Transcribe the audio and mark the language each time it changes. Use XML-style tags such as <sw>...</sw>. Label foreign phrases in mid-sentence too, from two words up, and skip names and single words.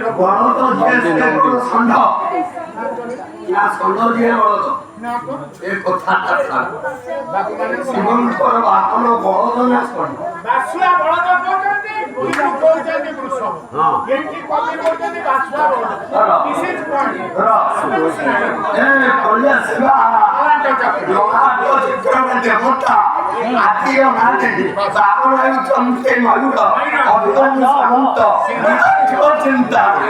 <or>ବଳଦ ଷଣ୍ଢ ନା ଷଣ୍ଢ ଯିଏ ବଳଦ ଏ କଥାଟା ଶିବଙ୍କର ବାହନ ବଳଦ ନା ଷଣ୍ଢ ବାସୁଆ ବଳଦ କହୁଛନ୍ତି ବିଷ୍ଣୁ କହୁଛନ୍ତି ବୃଷଭ ଏଠି କବି କହୁଛନ୍ତି ବାସୁଆ ବଳଦ</or> <en>this is point</en> <or>ଦେବତା ଆଦିର ମାନେ ବାହନ ହେଉଛନ୍ତି ମୟୁର ଅଭିମନ୍ୟୁ ଚିନ୍ତା</or>